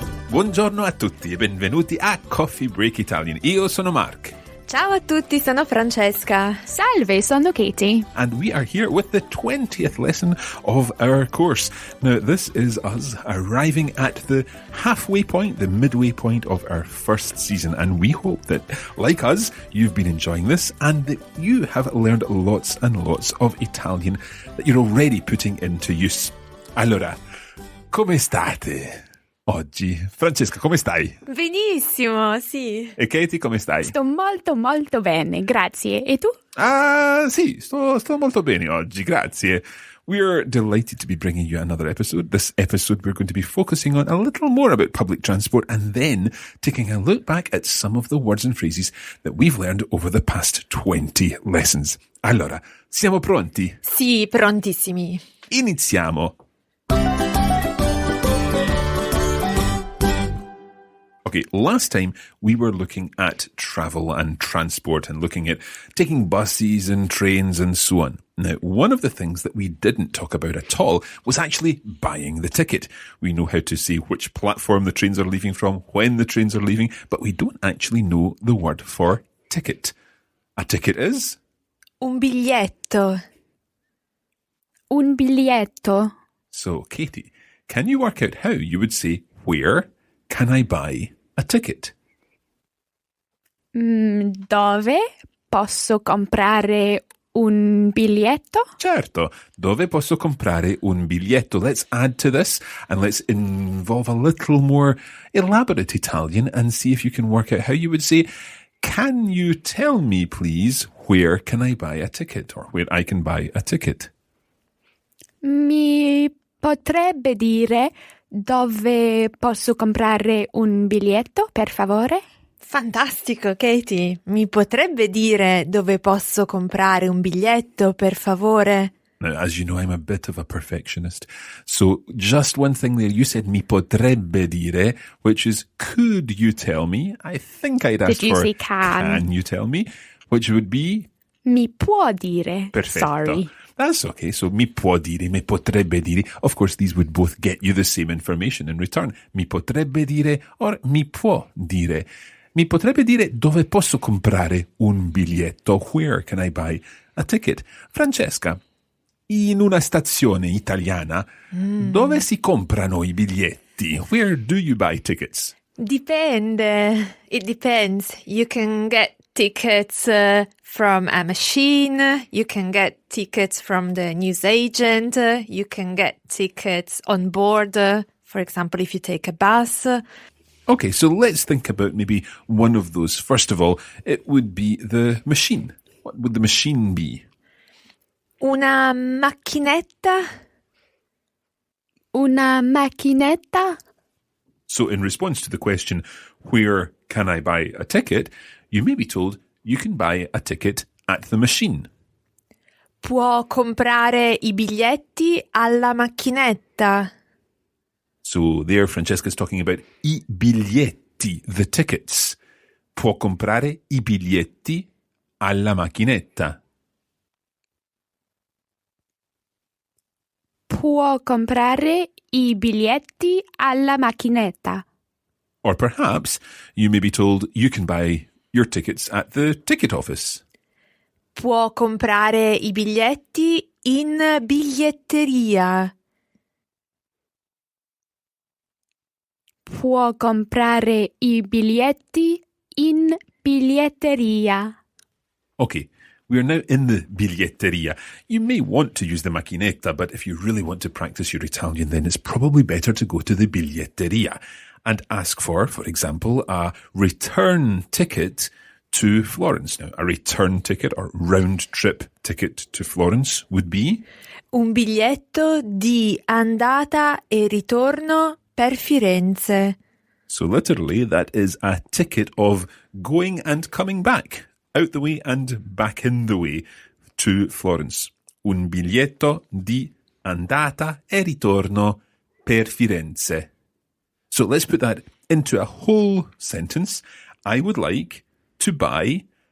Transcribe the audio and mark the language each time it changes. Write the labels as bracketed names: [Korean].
[Italian] Buongiorno a tutti e benvenuti a Coffee Break Italian. Io sono Mark. Ciao a tutti, sono Francesca. Salve, sono Katie. [English] And we are here with the 20th lesson of our course. Now, this is us arriving at the halfway point, the midway point of our first season. And we hope that, like us, you've been enjoying this and that you have learned lots and lots of Italian that you're already putting into use. [Italian] Allora, come state oggi? Francesca, come stai? Benissimo, sì. E Katie, come stai? Sto molto bene, grazie. E tu? Sì, sto molto bene oggi, grazie. [English] We're delighted to be bringing you another episode. This episode, we're going to be focusing on a little more about public transport and then taking a look back at some of the words and phrases that we've learned over the past 20 lessons. [Italian] Allora, siamo pronti? Sì, prontissimi. Iniziamo. [English] Okay, last time we were looking at travel and transport and looking at taking buses and trains and so on. Now, one of the things that we didn't talk about at all was actually buying the ticket. We know how to say which platform the trains are leaving from, when the trains are leaving, but we don't actually know the word for ticket. A ticket is? [Italian] Un biglietto. Un biglietto. [English] So, Katie, can you work out how you would say, where can I buy a ticket? [Italian] Dove posso comprare un biglietto? Certo. Dove posso comprare un biglietto? [English] Let's add to this and let's involve a little more elaborate Italian and see if you can work out how you would say, can you tell me, please, where can I buy a ticket? Or where I can buy a ticket? [Italian] Mi potrebbe dire dove posso comprare un biglietto, per favore? Fantastico, Katie. Mi potrebbe dire dove posso comprare un biglietto, per favore? [English] Now, as you know, I'm a bit of a perfectionist. So just one thing there, you said [Italian] mi potrebbe dire, [English] which is could you tell me? I think I'd ask Did you for say can you tell me? Which would be? [Italian] Mi può dire. Perfetto. [English] Sorry. That's okay. [Italian] So mi può dire, mi potrebbe dire. [English] Of course, these would both get you the same information in return. [Italian] Mi potrebbe dire or mi può dire. Mi potrebbe dire dove posso comprare un biglietto? [English] Where can I buy a ticket? [Italian] Francesca, in una stazione italiana, dove si comprano i biglietti? [English] Where do you buy tickets? [Italian] Dipende. [English] It depends. You can get tickets from a machine. You can get tickets from the newsagent. You can get tickets on board. For example, if you take a bus. Okay, so let's think about maybe one of those. First of all, it would be the machine. What would the machine be? [Italian] Una macchinetta. Una macchinetta? [English] So in response to the question, where can I buy a ticket? You may be told you can buy a ticket at the machine. [Italian] Può comprare i biglietti alla macchinetta. [English] So there, Francesca's talking about [Italian] I biglietti, [English] the tickets. [Italian] Può comprare I biglietti alla macchinetta. Può comprare i biglietti alla macchinetta. [English] Or perhaps you may be told you can buy your tickets at the ticket office. [Italian] Può comprare i biglietti in biglietteria. Può comprare i biglietti in biglietteria. [English] Okay, we are now in the biglietteria. You may want to use the macchinetta, but if you really want to practice your Italian, then it's probably better to go to the biglietteria and ask for example, a return ticket to Florence. Now, a return ticket or round-trip ticket to Florence would be? [Italian] Un biglietto di andata e ritorno per Firenze. [English] So literally, that is a ticket of going and coming back, out the way and back in the way to Florence. [Italian] Un biglietto di andata e ritorno per Firenze. [English] So let's put that into a whole sentence. I would like to buy